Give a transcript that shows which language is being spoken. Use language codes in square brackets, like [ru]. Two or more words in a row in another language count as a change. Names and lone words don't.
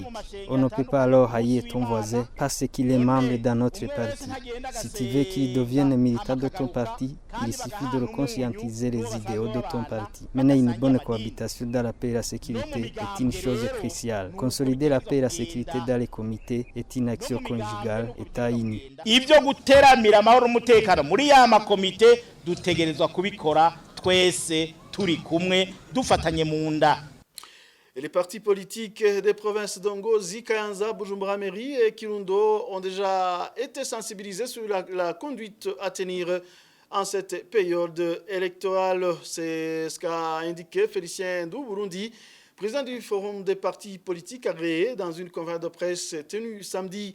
[fr] On ne peut pas alors haïr ton voisin parce qu'il est membre dans notre parti. Si tu veux qu'il devienne militant de ton parti, il suffit de le conscientiser les idéaux de ton parti. Mener une bonne cohabitation dans la paix et la sécurité est une chose cruciale. Consolider la paix et la sécurité dans les comités est une action conjugale État uni. [rn] Ibyo guteramira amahoro n'umutekano muri ya makomite dutegerezwa kubikora twese turi kumwe dufatanye mu nda. [fr] Et les partis politiques des provinces d'Ongozi, Kayanza, Bujumbura Mairie et Kirundo ont déjà été sensibilisés sur la conduite à tenir en cette période électorale. C'est ce qu'a indiqué Félicien Ndou Burundi, président du Forum des partis politiques agréés, dans une conférence de presse tenue samedi.